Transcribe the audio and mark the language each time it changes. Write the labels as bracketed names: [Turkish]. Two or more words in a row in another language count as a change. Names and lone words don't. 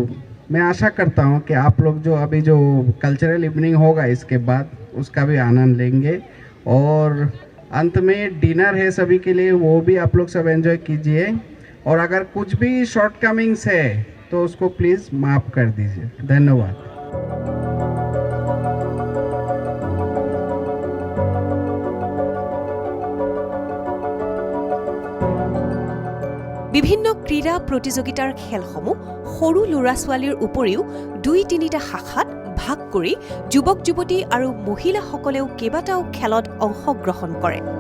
[Hindi] तो मैं आशा करता हूँ कि आप लोग जो अभी जो [English] cultural evening [Hindi] होगा इसके बाद उसका भी आनंद लेंगे। और अंत में डिनर है सभी के लिए, वो भी आप लोग सब एंजॉय कीजिए। और अगर कुछ भी शॉर्टकमिंग्स है तो उसको प्लीज़ माफ़ कर दीजिए। धन्यवाद। [Assamese] বিভিন্ন ক্ৰীড়া প্ৰতিযোগিতাৰ খেলসমূহ সৰু ল'ৰা ছোৱালীৰ উপৰিও ২-৩টা শাখাত ভাগ কৰি যুৱক যুৱতী আৰু মহিলাসকলেও কেইবাটাও খেলত অংশগ্ৰহণ কৰে।